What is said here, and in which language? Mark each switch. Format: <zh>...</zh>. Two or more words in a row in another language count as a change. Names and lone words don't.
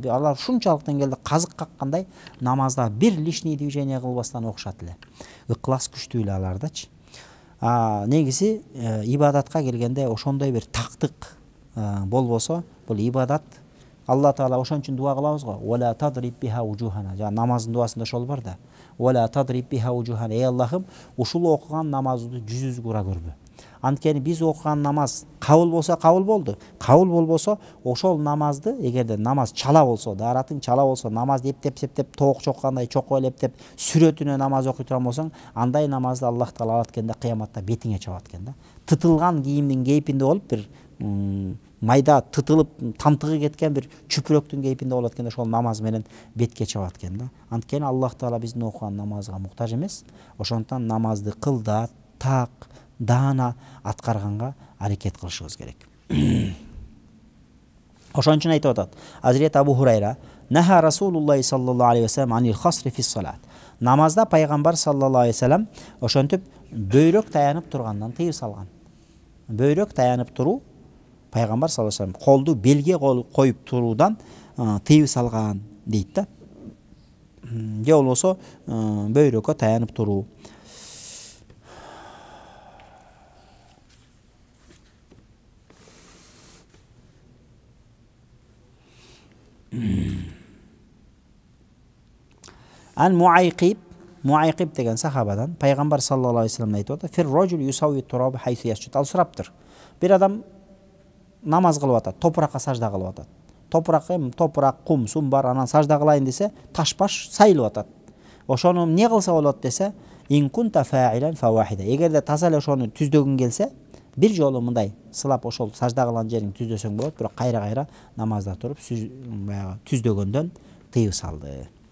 <ky>Алар ушунчалык деңгээлде казык каккандай намазда бир</ky> <ru>лишний движение</ru> <ky>кылбастан окушат эле. Ыклас күчтүү эле алардачы. Негизи ибадатка келгенде ошондой бир тактык болбосо, бул ибадат Алла Таала ошон үчүн дуа кылабыз го.</ky> <ar>ولا تضرب بها وجوهنا.</ar> <ky>Намаздын дуасында ошол бар да.</ky> <ar>ولا تضرب بها وجوهنا.</ar> <ky>Ey Аллахым, ушул окуган намазды жүзүбүзгө ура көрбө. Анткени биз окуган намаз кабыл болсо кабыл болду. Кабыл болбосо ошол намазды, эгерде намаз чала болсо, даратың чала болсо, намазды эптеп септеп тоок чоккандай чокко эптеп сүрөтүнө намаз окуй турган болсоң, андай намазды Аллах Таала алат экен да, кыяматта бетиңе чабат экен да. Тытылган кийимдин кейпинде болуп, бир майда тытылып тамтыгы кеткен бир чүпүрөктүн кейпинде болот экен, ошол намаз менен бетке чабат экен да. Анткени Аллах Таала биздин окуган намазга муктаж эмес. Ошондуктан намазды кылдат, так, даана аткарганга аракет кылышыбыз керек. Ошон үчүн айтып атат Азирет Абу Хурайра:</ky> <ar>"نهى رسول الله صلى الله عليه وسلم عن الخصر في الصلاة."</ar> <ky>Намазда пайгамбар</ky> <ar>صلى الله عليه وسلم</ar> <ky>ошентип бөйрөк таянып тургандан тыйым салган. Бөйрөк таянып туруу пайгамбар</ky> <ar>صلى الله عليه وسلم</ar> <ky>колду белге коюп туруудан тыйым салган дейт да. Же болбосо бөйрөккө таянып туруу. Ан Муайқиб деген сахабадан пайгамбар</ky> <ar>صلى الله عليه وسلم</ar> <ky>айтып атат:</ky> <ar>"في الرجل يسوي التراب حيث يسجد."</ar> <ky>Ал сураптыр. Бир адам намаз кылып атат, топуракка сажда кылып атат. Топурак, кум, сум бар, анан сажда кылайын десе, таш баш сайылып атат. Ошону эмне кылса болот десе,</ky> <ar>"إن كنت فاعلا فواحدة."</ar> <ky>Эгерде таза эле ошону түздөгүң келсе, бир жолу мындай сылап ошол сажда кылган жериң түздөсөң болот, бирок кайра намазда туруп түздөгөндөн тыйып салды.</ky>